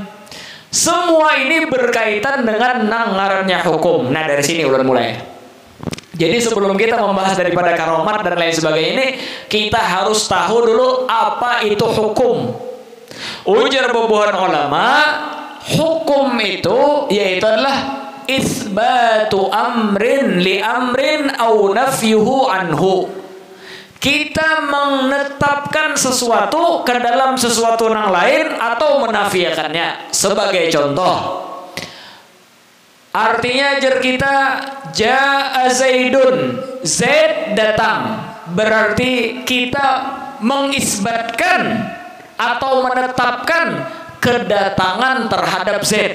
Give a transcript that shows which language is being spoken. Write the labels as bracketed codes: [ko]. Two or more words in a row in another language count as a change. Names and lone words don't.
[bjn] Semua ini berkaitan dengan nang ngarannya hukum. [id] Nah dari sini ulun mulai. Jadi sebelum kita membahas daripada karomat dan lain sebagainya ini, kita harus tahu dulu apa itu hukum. Ujar bubuhan ulama, hukum itu yaitu adalah [ar] إثبات أمر لأمر أو نفيه عنه. [id] Kita menetapkan sesuatu ke dalam sesuatu yang lain atau menafiakannya. Sebagai contoh, artinya jar kita [ar] جاء زيد, [id] Zaid datang, berarti kita mengisbatkan atau menetapkan kedatangan terhadap Zaid.